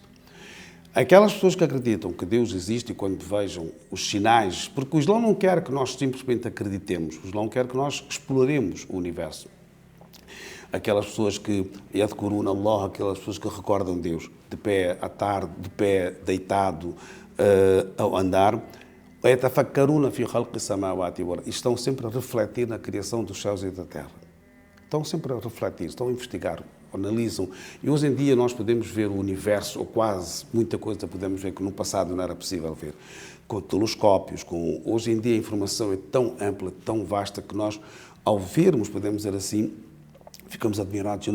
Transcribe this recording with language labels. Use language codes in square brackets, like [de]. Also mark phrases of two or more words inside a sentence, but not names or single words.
[pt] Aquelas pessoas que acreditam que Deus existe e quando vejam os sinais, porque o Islão não quer que nós simplesmente acreditemos, o Islão quer que nós exploremos o universo. Aquelas pessoas que [ar] يذكرون الله, [pt] aquelas pessoas que recordam Deus, de pé à tarde, de pé deitado, ao andar, [ar] يتفكرون في خلق السماوات والأرض, [pt] estão sempre a refletir na criação dos céus e da terra. Estão sempre a refletir, estão a investigar, analisam. E hoje em dia nós podemos ver o universo, ou quase muita coisa podemos ver que no passado não era possível ver, com telescópios, hoje em dia a informação é tão ampla, tão vasta, que nós, ao vermos, podemos dizer assim, ficamos admirados.